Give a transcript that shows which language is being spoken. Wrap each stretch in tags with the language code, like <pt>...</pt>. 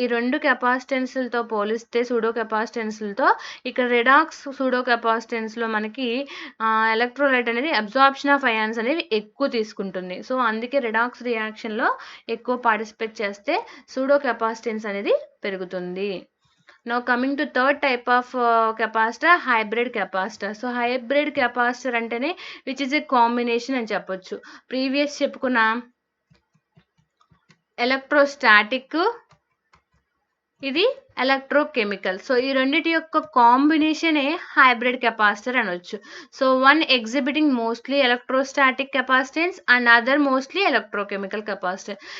<te>ఈ రెండు కెపాసిటెన్స్లతో పోలిస్తే సూడో కెపాసిటెన్స్లతో ఇక్కడ రిడాక్స్ సూడో కెపాసిటెన్స్లో మనకి ఎలక్ట్రోలైట్ అనేది అబ్జార్ప్షన్ ఆఫ్ అయాన్స్ అనేవి ఎక్కువ తీసుకుంటుంది. సో అందుకే రిడాక్స్ రియాక్షన్లో ఎక్కువ పార్టిసిపేట్ చేస్తే సూడో కెపాసిటెన్స్ అనేది పెరుగుతుంది.</te> <en>Now coming to third type of capacitor, hybrid capacitor. So hybrid capacitor</en> <te>అంటేనే</te> <en>which is a combination</en> <te>అని చెప్పొచ్చు. ప్రీవియస్ చెప్పుకున్న ఎలక్ట్రోస్టాటిక్, ఇది ఎలక్ట్రోకెమికల్. సో ఈ రెండిటి యొక్క కాంబినేషనే హైబ్రిడ్ కెపాసిటర్ అనొచ్చు.</te> <en>So one exhibiting mostly electrostatic capacitance and other mostly electrochemical capacitor.</en>